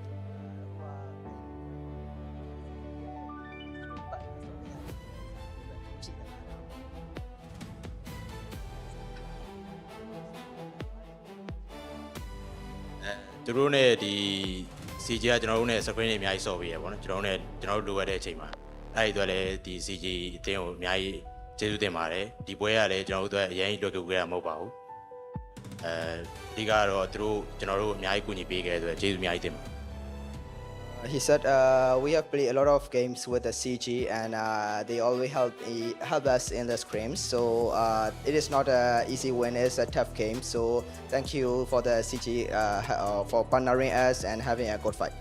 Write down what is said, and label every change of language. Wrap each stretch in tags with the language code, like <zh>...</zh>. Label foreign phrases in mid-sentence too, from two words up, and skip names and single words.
<my>CG ကကျွန်တော်တို့နဲ့ screen တွေအများကြီးဆော့ပေးရပါတော့ကျွန်တော်တို့လိုရတဲ့အချိန်မှာအဲ့ဒီအတွက်လည်းဒီ CG အတင်းကိုအများကြီးကျေးဇူးတင်ပါတယ်ဒီပွဲကလည်းကျွန်တော်တို့အတွက်အရင်ကြီးတွေ့ကြုံခဲ့ရမှာမဟုတ်ပါဘူးဒီကတော့သူတို့ကျွန်တော်တို့အများကြီးကူညီပေးခဲ့တဲ့အတွက်ကျေးဇူးအများကြီးတင်ပါတယ်</my> <en>He said we have played a lot of games with the CG and they always help us in the scrims. So it is not an easy win, it's a tough game. So thank you for the CG for partnering us and having a good fight.</en>